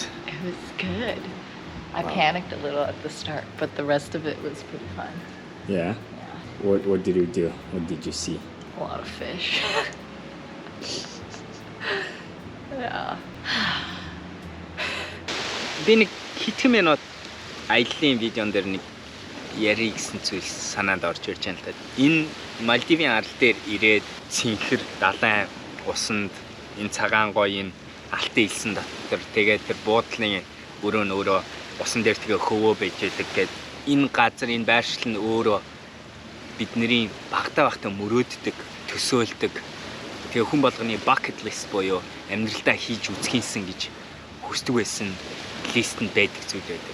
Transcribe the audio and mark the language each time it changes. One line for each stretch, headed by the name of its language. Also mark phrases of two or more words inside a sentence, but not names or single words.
English: It was good. I panicked a little at the start, but the rest of it was pretty fun. Yeah? Yeah. What did you do? What did you see? A lot of fish. Yeah.
Mongolian: Би нэг хитгэн минут аяллын видеон дээр нэг ярих гэсэн зүйл санаанд орж ирж байна л да. Энэ Малдивийн арал дээр ирээд цэнхэр далайн усанд энэ цагаан гоё энэ алтан илсэн дотор тэгээд тэр буудлын өрөө нь өөрөө усан дээр тэгээ хөвөө байж байдаг гэд энэ газар энэ байршил нь өөрөө бидний багтаа мөрөөддөг төсөөлдөг тэгээ хүн болгоны
English: bucket list
Mongolian: буюу амьдралдаа хийж үзхийнсэн гэж хүсдэг байсан листэнд байдаг зүйл байдаг.